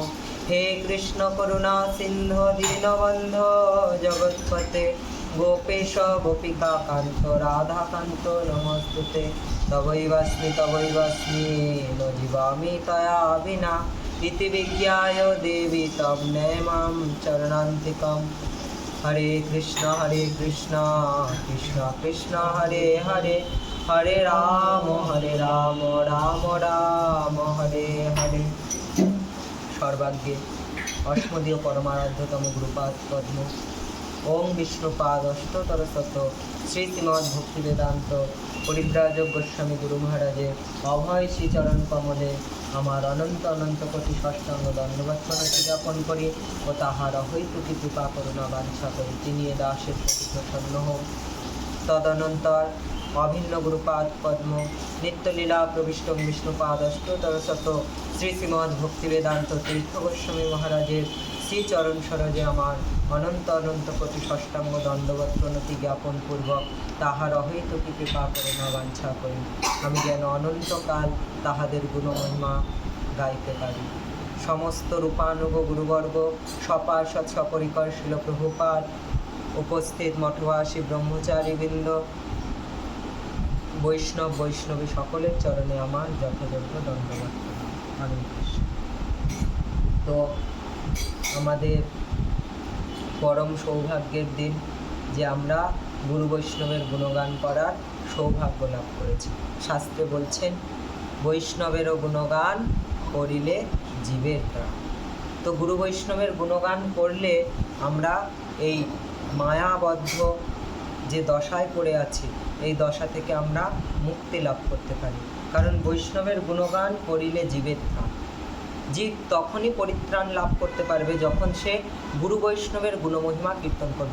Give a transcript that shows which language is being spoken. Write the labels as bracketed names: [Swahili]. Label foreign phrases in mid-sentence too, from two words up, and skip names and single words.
[Sanskrit] हे कृष्ण करुणा सिन्धु दीनबन्धो जगत्पते गोपेश गोपिका कान्त राधाकान्त नमस्तुते। तवैवास्मि न जीवामि तया विना इति विज्ञाय देवी तं नैमां चरणान्तिकम्। हरे कृष्ण कृष्ण कृष्ण हरे हरे हरे राम राम राम हरे हरे। [Bangla] সর্বাগ্রে অষ্টমদীয় পরমারাধ্যতম গুরুপাদ পদ্ম ওঁ বিষ্ণুপাদ অষ্টোত্তর শত শ্রী শ্রীমদ্ ভক্তিবেদান্ত পরিব্রাজক গোস্বামী গুরু মহারাজের অভয় শ্রীচরণ কমলে আমার অনন্ত অনন্ত কোটি ষষ্টাঙ্গ দণ্ডবৎ প্রণতি জ্ঞাপন করি ও তাহার হইতুকী কৃপা করুণা বাঞ্ছা করি তিনি এ দাসের প্রতি প্রসন্ন হোন। তদনন্তর অভিন্ন গুরুপাদ পদ্ম নিত্যলীলা প্রবিষ্ট বিষ্ণুপাদ অষ্টোত্তর শত শ্রী শ্রীমদ্ ভক্তিবেদান্ত তীর্থ গোস্বামী মহারাজের শ্রীচরণ সরোজে আমার অনন্ত অনন্ত কোটি ষষ্টাঙ্গ দণ্ডবৎ প্রণতি জ্ঞাপন পূর্বক তাহার অহৈতুকী কৃপা করুণা বাঞ্ছা করি আমি যেন অনন্তকাল তাহাদের গুণমহিমা গাইতে পারি। সমস্ত রূপানুগ গুরুবর্গ সপার্ষদ সপরিকর শিল প্রভুপাদ উপস্থিত মঠবাসী ব্রহ্মচারীবৃন্দ বৈষ্ণব বৈষ্ণবী সকলের চরণে আমার যথাযোগ্য দণ্ডবৎ হরে কৃষ্ণ। তো আমাদের পরম সৌভাগ্যের দিন যে আমরা গুরু বৈষ্ণবের গুণগান করার সৌভাগ্য লাভ করেছি। শাস্ত্রে বলছেন বৈষ্ণবের গুণগান করিলে জীবের প্রাণ। তো গুরু বৈষ্ণবের গুণগান করলে আমরা এই মায়াবদ্ধ যে দশায় পড়ে আছি এই দশা থেকে আমরা মুক্তি লাভ করতে পারি। কারণ বৈষ্ণবের গুণগান করিলে জীবের প্রাণ। জীব তখনই পরিত্রাণ লাভ করতে পারবে যখন সে গুরু বৈষ্ণবের গুণমহিমা কীর্তন করবে।